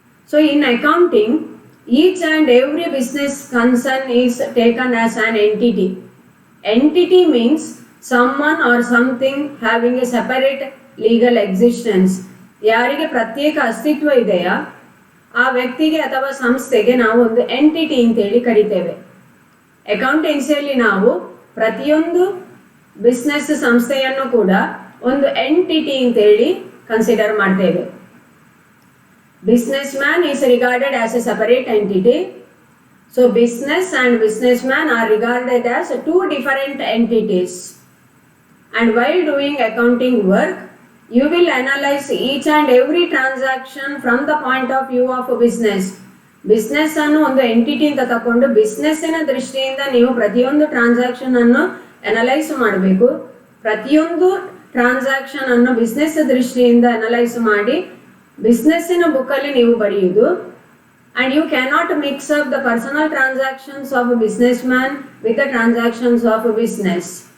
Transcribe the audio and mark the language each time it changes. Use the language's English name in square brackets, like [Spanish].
[English] So in accounting, each and every business concern is taken as an entity. Entity means someone or something having a separate legal existence. [Kannada] ಯಾರಿಗೆ ಪ್ರತ್ಯೇಕ ಅಸ್ತಿತ್ವ ಇದೆಯಾ ಆ ವ್ಯಕ್ತಿಗೆ ಅಥವಾ ಸಂಸ್ಥೆಗೆ ನಾವು ಒಂದು ಎಂಟಿಟಿ ಅಂತೇಳಿ ಕರಿತೇವೆ. ಅಕೌಂಟೆನ್ಸಿಯಲ್ಲಿ ನಾವು ಪ್ರತಿಯೊಂದು ಬಿಸ್ನೆಸ್ ಸಂಸ್ಥೆಯನ್ನು ಕೂಡ ಒಂದು ಎಂಟಿಟಿ ಅಂತೇಳಿ ಕನ್ಸಿಡರ್ ಮಾಡ್ತೇವೆ. [English] Businessman is regarded as a separate entity. So business and businessman are regarded as two different entities. And while doing accounting work, you will analyze each and every transaction from the point of view of a business. [Kannada] Business ಅನ್ನು ಒಂದು entity ಅಂತ ತಕೊಂಡು ಬಿಸ್ನೆಸ್ಸಿನ ದೃಷ್ಟಿಯಿಂದ ನೀವು ಪ್ರತಿಯೊಂದು transaction ಅನ್ನು analyse ಮಾಡಬೇಕು. ಪ್ರತಿಯೊಂದು ಟ್ರಾನ್ಸಾಕ್ಷನ್ ಅನ್ನು ಬಿಸ್ನೆಸ್ ದೃಷ್ಟಿಯಿಂದ ಅನಲೈಸ್ ಮಾಡಿ ಬಿಸ್ನೆಸ್ಸಿನ ಬುಕ್ಕಲ್ಲಿ ನೀವು ಬರೆಯುವುದು. [English] And you cannot mix up the personal transactions of business man with the transactions of business.